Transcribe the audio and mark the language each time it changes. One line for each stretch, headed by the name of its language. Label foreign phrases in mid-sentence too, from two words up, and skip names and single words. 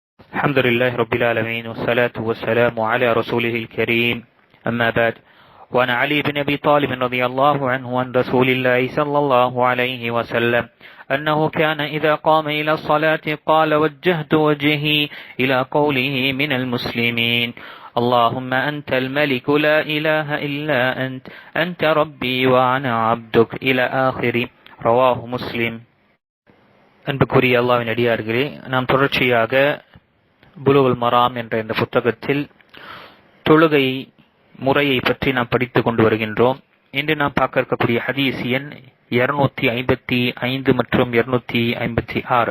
Arabic: الحمد لله رب العالمين والصلاة والسلام على رسوله الكريم أما بعد وعن علي بن أبي طالب رضي الله عنه عن رسول الله صلى الله عليه وسلم أنه كان إذا قام إلى الصلاة قال وجهت وجهي إلى قوله من المسلمين اللهم أنت الملك لا إله إلا أنت ربي وأنا عبدك إلى آخر رواه مسلم.
Tamil: அன்புக்குரிய அல்லாஹ்வின் அடியார்களே, நாம் தொடர்ச்சியாக புலுகுல் மராம் என்ற இந்த புத்தகத்தில் தொழுகை முறையை பற்றி நாம் படித்துக் கொண்டு வருகின்றோம். இன்று நாம் பார்க்க இருக்கக்கூடிய ஹதீஸ் எண் 255 மற்றும் 256.